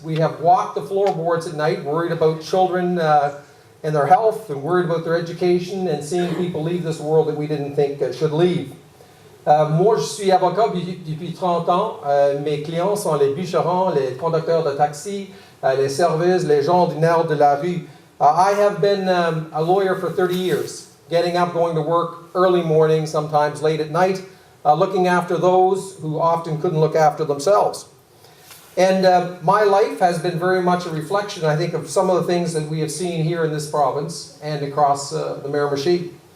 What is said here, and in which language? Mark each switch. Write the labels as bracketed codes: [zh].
[en] We have walked the floorboards at night, worried about children and their health, and worried about their education, and seeing people leave this world that we didn't think should leave. [fr] Moi, je suis avocat depuis 30 ans. Mes clients sont les bûcherons, les conducteurs de taxi, les services, les gens ordinaires de la rue. [en] I have been a lawyer for 30 years, getting up, going to work early morning, sometimes late at night, looking after those who often couldn't look after themselves. And my life has been very much a reflection, I think, of some of the things that we have seen here in this province and across the Miramichi.